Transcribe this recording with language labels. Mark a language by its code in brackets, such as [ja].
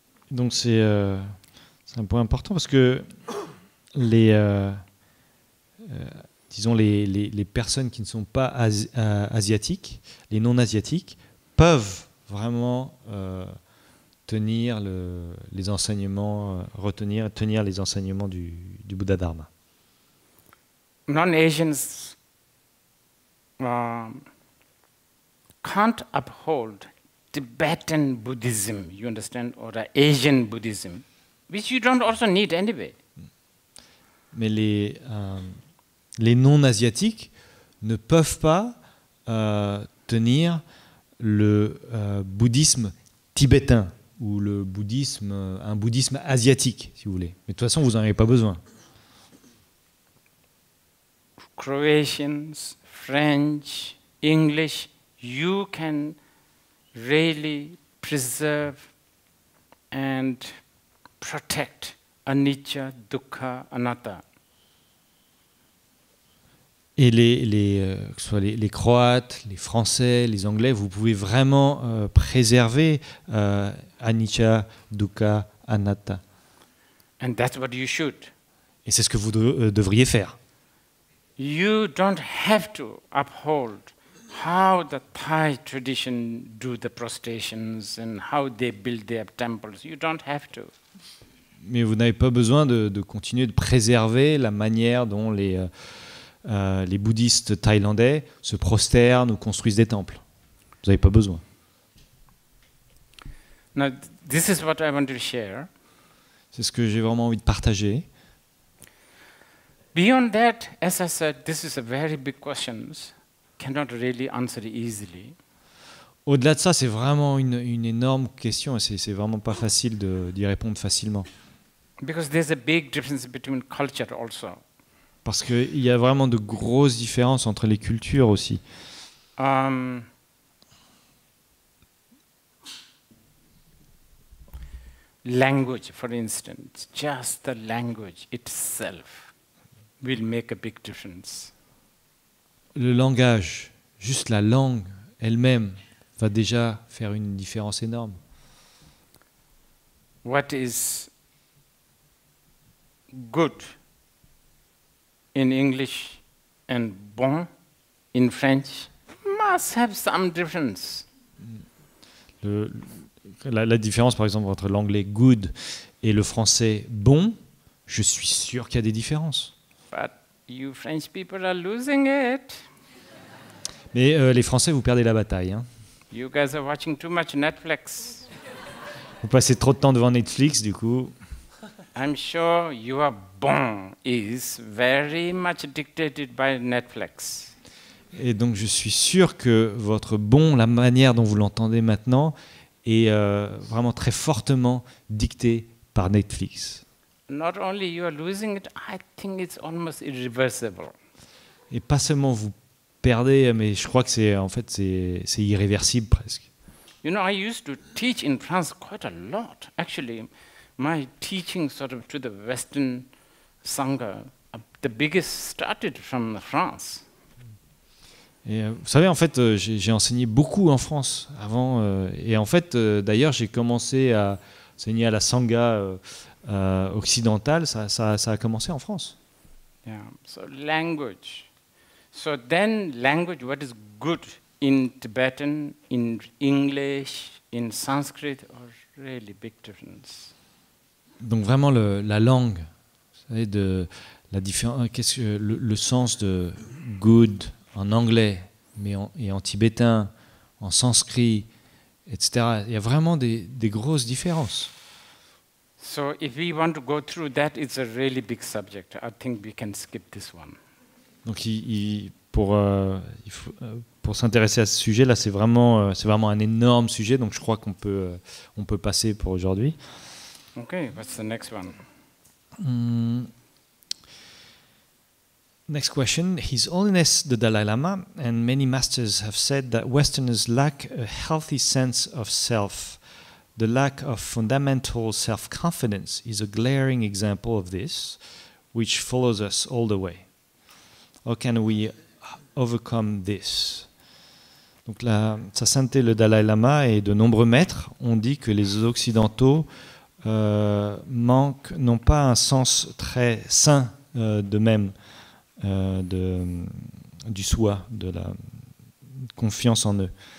[fr] Donc c'est un point important parce que disons les personnes qui ne sont pas asiatiques, les non-asiatiques, peuvent vraiment tenir les enseignements, tenir les enseignements du Buddha Dharma. [en] Non-Asians can't uphold Tibetan Buddhism, you understand, or Asian Buddhism, which you don't also need anyway. [fr] Mais les non-asiatiques ne peuvent pas tenir le bouddhisme tibétain ou un bouddhisme asiatique, si vous voulez. Mais de toute façon, vous n'en avez pas besoin. [en] Croatians, French, English, you can really preserve and protect anicca, dukkha, anatta. [fr] Et que ce soit les Croates, les Français, les Anglais, vous pouvez vraiment préserver anicca, dukkha, anatta. [en] And that's what you should. [fr] Et c'est ce que vous devriez faire. [en] You don't have to uphold how the Thai tradition do the prostrations and how they build their temples. You don't have to. [fr] Mais vous n'avez pas besoin de continuer de préserver la manière dont les bouddhistes thaïlandais se prosternent ou construisent des temples. Vous n'avez pas besoin. [en] Now, this is what I want to share. [fr] C'est ce que j'ai vraiment envie de partager. [en] Beyond that, as I said, this is a very big question. Cannot really answer it easily. [fr] Au-delà de ça, c'est vraiment une énorme question et c'est vraiment pas facile d'y répondre facilement. [en] Because there's a big difference between culture also. [fr] Parce qu'il y a vraiment de grosses différences entre les cultures aussi. [en] Language, for instance, just the language itself will make a big difference. [fr] Le langage, juste la langue elle-même, va déjà faire une différence énorme. [en] What is good in English and bon in French must have some difference. [fr] La différence, par exemple, entre l'anglais good et le français bon, je suis sûr qu'il y a des différences. [en] But you French people are losing it. [fr] Mais les Français, vous perdez la bataille. Hein. [en] You guys are watching too much Netflix. [fr] Vous passez trop de temps devant Netflix, du coup. [en] I'm sure your bon is very much dictated by Netflix. [fr] Et donc, je suis sûr que votre bon, la manière dont vous l'entendez maintenant, est vraiment très fortement dictée par Netflix. [en] Not only you are losing it, I think it's almost irreversible. [fr] Et pas seulement vous perdez, mais je crois que c'est irréversible presque. [en] You know, I used to teach in France quite a lot. Actually, my teaching sort of to the Western Sangha, the biggest started from France. [fr] Et, vous savez, en fait, j'ai enseigné beaucoup en France avant. Et en fait, d'ailleurs, j'ai commencé à enseigner à la Sangha occidentale. Ça a commencé en France. [en] Yeah, so language. So then language, what is good in Tibetan, in English, in Sanskrit, are really big difference. [fr] Donc vraiment la langue, vous savez, le sens de good en anglais, et en tibétain, en sanskrit, etc. Il y a vraiment des grosses différences. [en] So if we want to go through that, it's a really big subject. I think we can skip this one. [fr] Donc pour s'intéresser à ce sujet-là, c'est vraiment un énorme sujet, donc je crois qu'on peut passer pour aujourd'hui. [en] Okay, what's the next one? Next question. His Holiness the Dalai Lama and many masters have said that Westerners lack a healthy sense of self. The lack of fundamental self-confidence is a glaring example of this, which follows us all the way. How can we overcome this? [fr] Donc Sa Sainteté le Dalai Lama et de nombreux maîtres ont dit que les Occidentaux n'ont pas un sens très sain d'eux-mêmes, du soi, de la confiance en eux.